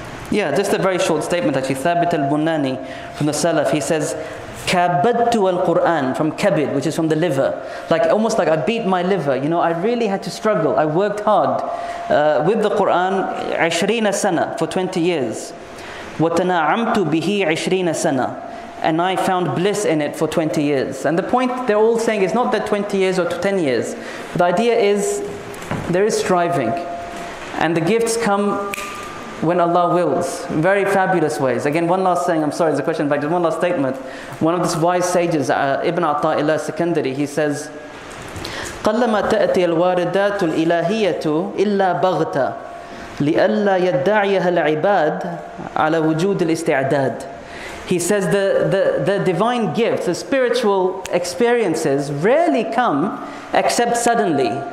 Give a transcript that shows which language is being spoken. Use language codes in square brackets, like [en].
[en] Yeah, just a very short statement actually. Thabit al-Bunani from the Salaf, he says, [ar] Kabadtu al-Qur'an, [en] from kabid, which is from the liver. Almost like I beat my liver. I really had to struggle. I worked hard with the Qur'an 20 sana, for 20 years. [ar] وَتَنَعَمْتُ بِهِ 20 sana. [en] And I found bliss in it for 20 years. And the point they're all saying is not that 20 years or 10 years. The idea is, there is striving. And the gifts come when Allah wills, in very fabulous ways. Again, one last thing, I'm sorry, there's a question back, just one last statement. One of these wise sages, Ibn Ata'illah Sikandari, he says, [ar] قَلَّمَا تَأْتِي الْوَارِدَاتُ الْإِلَهِيَّةُ إِلَّا بَغْتَ لِأَلَّا يَدَّعِيَهَا الْعِبَادِ عَلَى وُجُودِ الْإِسْتِعْدَادِ. [en] He says the divine gifts, the spiritual experiences rarely come except suddenly.